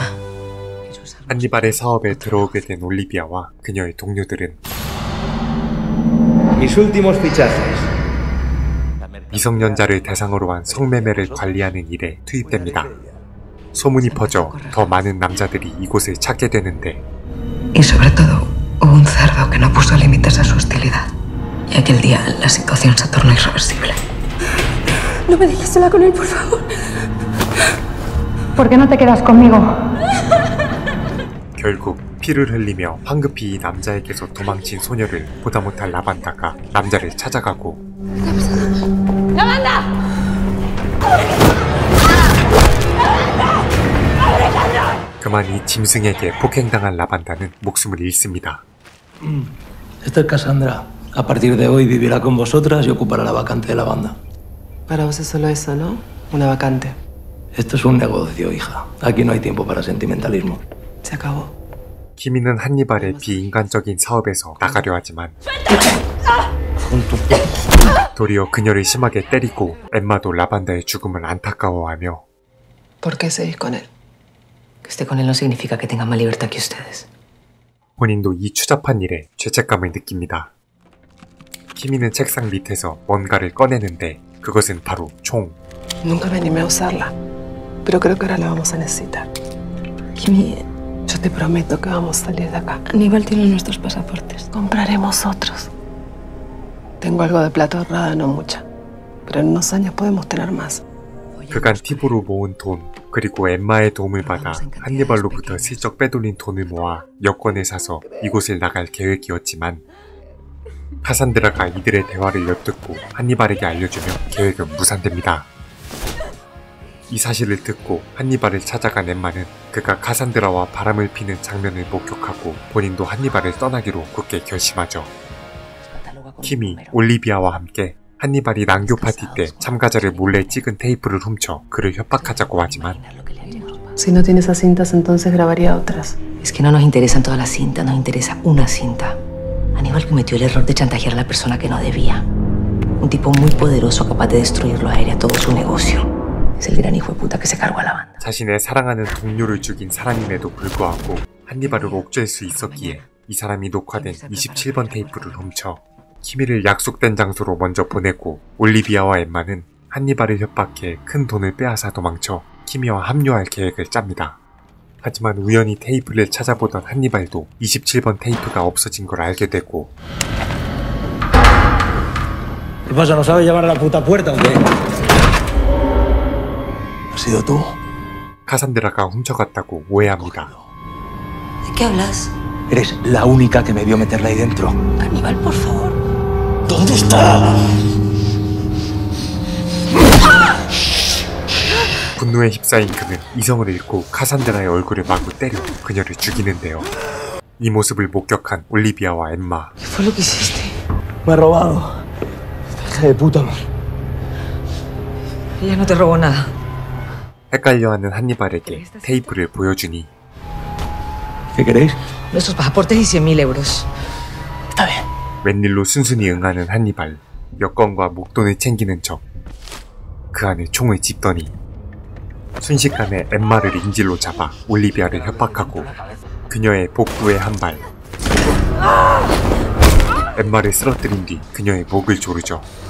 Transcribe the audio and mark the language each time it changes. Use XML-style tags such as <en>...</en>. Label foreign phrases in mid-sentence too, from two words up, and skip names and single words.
<ko>한니발의 사업에 들어오게 된 올리비아와 그녀의 동료들은 미성년자를 대상으로 한 성매매를 관리하는 일에 투입됩니다. 소문이 퍼져 더 많은 남자들이 이곳을 찾게 되는데</ko> <es>Y sobre todo, hubo un cerdo que no puso límites a su hostilidad. Y aquel día la situación se tornó irreversible. No me dejes sola con él, por favor. ¿Por qué no te quedas conmigo?</es> <ko>결국 피를 흘리며 황급히 이 남자에게서 도망친 소녀를 보다 못할 라반다가 남자를 찾아가고</ko> <es>¡Lavanda!</es> <ko>그만 이 짐승에게 폭행당한 라반다는 목숨을 잃습니다.</ko> <es>Esta es Cassandra. A partir de hoy vivirá con vosotras y ocupará la vacante de la banda. Para vos es solo eso, ¿no? Una vacante. Esto es un negocio, hija. Aquí no hay tiempo para sentimentalismo. Se acabó.</es> <ko>키미는 한니발의 비인간적인 사업에서 나가려 하지만 도리어 그녀를 심하게 때리고 엠마도 라반다의 죽음을 안타까워하며</ko> <es>¿Por qué seguís con él? Que esté con él no significa que tenga más libertad que ustedes.</es> <ko>본인도 이 추잡한 일에 죄책감을 느낍니다. 키미는 책상 밑에서 뭔가를 꺼내는데 그것은 바로 총.</ko> <es>Nunca me animé a usarla, pero creo que ahora la vamos a necesitar. Kimi, Yo te prometo que vamos a salir de acá. Aníbal tiene nuestros pasaportes. Compraremos otros. Tengo algo de plata ahorrada, no mucha, pero en unos años podemos tener más.</es> <ko>그간 팁으로 모은 돈, 그리고 엠마의 도움을 받아 한니발로부터 슬쩍 빼돌린 돈을 모아 여권을 사서 이곳을 나갈 계획이었지만 카산드라가 이들의 대화를 엿듣고 한니발에게 알려주며 계획은 무산됩니다. 이 사실을 듣고 한니발을 찾아간 엠마는 그가 카산드라와 바람을 피는 장면을 목격하고 본인도 한니발을 떠나기로 굳게 결심하죠. 키미, 올리비아와 함께 한니발이 난교 파티 때 참가자를 몰래 찍은 테이프를 훔쳐 그를 협박하자고 하지만</ko> <es>Si no tiene esas cintas, entonces grabaría otras. Es que no nos interesan todas las cintas, nos interesa una cinta. Aníbal cometió el error de chantajear a la persona que no debía. Un tipo muy poderoso capaz de destruirlo a él y a todo su negocio. Es el gran hijo de puta que se cargó a la banda.</es> <ko>자신의 사랑하는 동료를 죽인 사람임에도 불구하고 한니발을 옥죄할 수 있었기에 이 사람이 녹화된 27번 테이프를 훔쳐 키미를 약속된 장소로 먼저 보내고 올리비아와 엠마는 한니발을 협박해 큰 돈을 빼앗아 도망쳐 키미와 합류할 계획을 짭니다. 하지만 우연히 테이프를 찾아보던 한니발도 27번 테이프가 없어진 걸 알게 되고</ko> <es>¿Qué pasa? ¿No sabes llamar a la puta puerta o qué? ¿Has sido tú?</es> <ko>카산드라가 훔쳐갔다고 오해합니다.</ko> <es>¿De qué hablas? Eres la única que me vio meterla ahí dentro. Aníbal, por favor. ¿Dónde está?</es> <ko>분노에 휩싸인 그는 이성을 잃고 카산드라의 얼굴을 마구 때려 그녀를 죽이는데요. 이 모습을 목격한 올리비아와 엠마.</ko> <es>¿Qué fue lo que hiciste? Me ha robado. Hija de puta. Ella no te robó nada.</es> <ko>헷갈려하는 한니발에게 테이프를 보여주니</ko> <es>¿Qué queréis? Nuestros pasaportes y 100.000 euros. Está bien.</es> <ko>웬일로 순순히 응하는 한니발. 여권과 목돈을 챙기는 척. 그 안에 총을 집더니 순식간에 엠마를 인질로 잡아 올리비아를 협박하고 그녀의 복부에 한 발, 엠마를 쓰러뜨린 뒤 그녀의 목을 조르죠.</ko>